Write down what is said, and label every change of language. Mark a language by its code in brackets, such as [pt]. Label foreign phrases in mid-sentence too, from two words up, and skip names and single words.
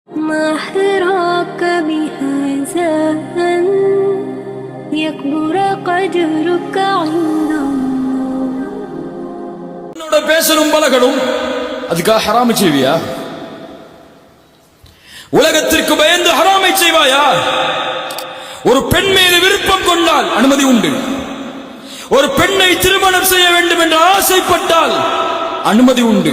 [ar] ما حراك بهذا أن يكبر قدرك عند الله. [ta] பேசணும் பழகணும் அதுக்காக ஹராமை செய்வியா? உலகத்திற்கு பயந்து ஹராமை செய்வாயா? ஒரு பெண் மீது விருப்பம் கொண்டால் அனுமதி உண்டு. ஒரு பெண்ணை திருமணம் செய்ய வேண்டும் என்று ஆசைப்பட்டால் அனுமதி உண்டு.